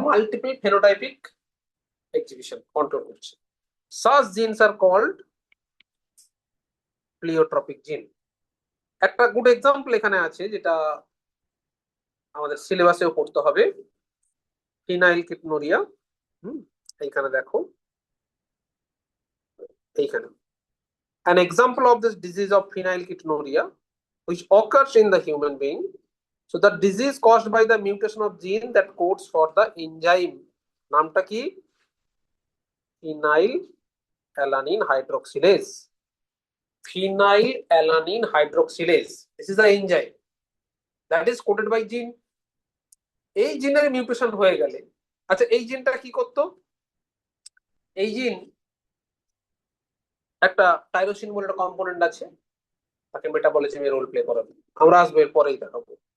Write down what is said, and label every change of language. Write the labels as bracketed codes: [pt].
[bn] Multiple phenotypic exhibition control করছে। [en] Such genes are called pleiotropic gene. [bn] একটা গুড এক্সাম্পল এখানে আছে, যেটা আমাদের সিলেবাসেও পড়তে হবে। ফিনাইল কিটোনুরিয়া। হুম, এইখানে দেখো, এইখানে [en] an example of this disease of phenylketonuria which occurs in the human being. So the disease caused by the mutation of gene that codes for the enzyme, [bn] নামটা কি? [en] Phenylalanine hydroxylase. Phenylalanine hydroxylase, this is the enzyme that is coded by gene. [bn] এই জিনের mutation হয়ে গেলে, আচ্ছা এই জিনটা কি করতো? এই জিন একটা টাইরোসিন বলে একটা কম্পোনেন্ট আছে, তাকে মেটাবলিজমে রোল প্লে করাবে, আমরা আসবো এর পরেই দেখাবো।